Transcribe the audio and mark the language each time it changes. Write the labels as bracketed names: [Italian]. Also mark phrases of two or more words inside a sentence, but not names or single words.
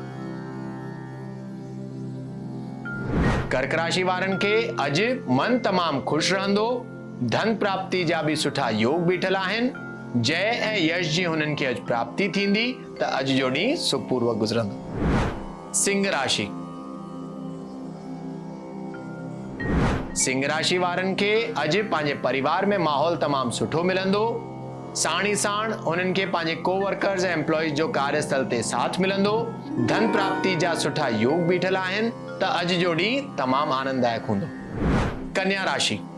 [Sindhi] कर्क राशि वारनि खे अॼु मन तमामु ख़ुशि रहंदो। धन प्राप्ति जा भी सुठा योग बीठल आहिनि। जय ऐं यश जी हुननि खे अॼु प्राप्ति थींदी, त अॼु जो ॾींहुं सुखपूर्वक गुज़रंदो। सिंह राशि। सिंह राशि वारनि खे अॼु पंहिंजे परिवार में माहौल तमामु सुठो मिलंदो। साण ई साण उन्हनि खे पंहिंजे कोवर्कर्स ऐं एम्प्लॉइज जो कार्यस्थल ते साथ मिलंदो। धन प्राप्ति जा सुठा योग बीठल आहिनि, त अॼु जो ॾींहुं तमामु आनंददायक हूंदो। कन्या राशि।